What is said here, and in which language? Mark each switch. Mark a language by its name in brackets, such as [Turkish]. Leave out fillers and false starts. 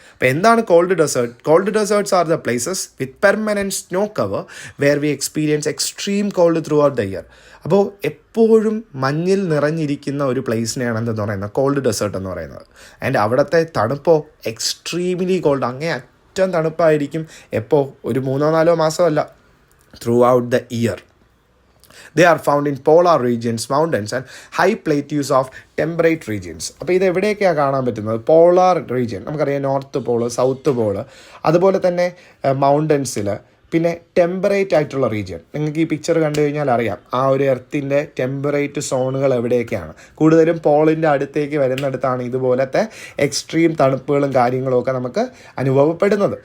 [Malayalam] അപ്പോൾ എന്താണ് called desert? [English] Cold deserts are the places with permanent snow cover where we experience extreme cold throughout the year. [Malayalam] അപ്പോൾ എപ്പോഴും മഞ്ഞിൽ നിറഞ്ഞിരിക്കുന്ന ഒരു പ്ലേസിനെയാണ് എന്തെന്ന് പറയുന്നത് കോൾഡ് ഡെസേർട്ട് എന്ന് പറയുന്നത്. ആൻഡ് അവിടുത്തെ തണുപ്പോ എക്സ്ട്രീംലി കോൾഡ്, അങ്ങേ അറ്റം തണുപ്പായിരിക്കും. എപ്പോൾ? ഒരു 3-4 മാസമല്ല, [English] Throughout the year. They are found in polar regions, mountains and high plateaus of temperate regions. [Malayalam] അപ്പോൾ ഇത് എവിടെയൊക്കെയാണ് കാണാൻ പറ്റുന്നത്? പോളാർ റീജിയൻ, നമുക്കറിയാം നോർത്ത് പോള്, സൗത്ത് പോള്, അതുപോലെ തന്നെ മൗണ്ടൻസിൽ, പിന്നെ ടെമ്പറേറ്റ് ആയിട്ടുള്ള റീജിയൻ. നിങ്ങൾക്ക് ഈ പിക്ചർ കണ്ടു കഴിഞ്ഞാൽ അറിയാം ആ ഒരു എർത്തിൻ്റെ ടെമ്പറേറ്റ് സോണുകൾ എവിടെയൊക്കെയാണ്. കൂടുതലും പോളിൻ്റെ അടുത്തേക്ക് വരുന്നിടത്താണ് ഇതുപോലത്തെ എക്സ്ട്രീം തണുപ്പുകളും കാര്യങ്ങളും ഒക്കെ നമുക്ക് അനുഭവപ്പെടുന്നത്.